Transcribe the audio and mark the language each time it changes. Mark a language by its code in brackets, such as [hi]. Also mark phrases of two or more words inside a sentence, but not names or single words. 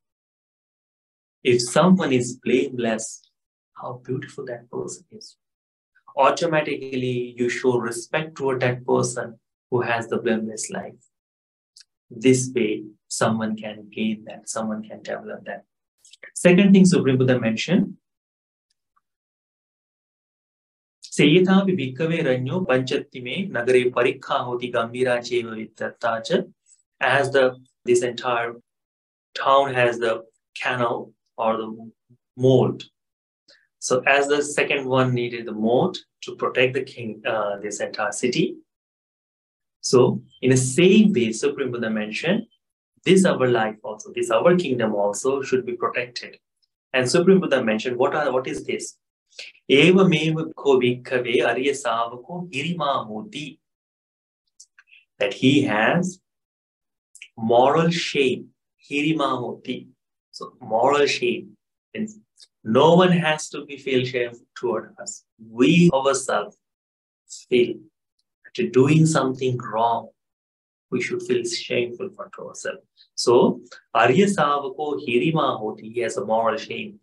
[en] If someone is blameless, how beautiful that person is. Automatically, you show respect toward that person who has the blameless life. This way, someone can gain that, someone can develop that. Second thing Supreme Buddha mentioned, [pi] Seyatapi bhikkhave ranyo panchattime nagare parikha hoti gambhira cheva vittattacha. [en] As this entire town has the canal or the moat. So as the second one needed the moat to protect the this entire city. So in the same way, Supreme Buddha mentioned, this our life also, this our kingdom also should be protected. And Supreme Buddha mentioned, what is this? [pi] Eva meva ko bhikkhave arya savako hirima hoti. [en] That he has moral shame. [pi] Hirima hoti. [en] So moral shame. Means no one has to feel shame toward us. We ourselves feel that doing something wrong, we should feel shameful for ourselves. [pi] So, Arya Savako Hirima Hoti, [en] he has a moral shame.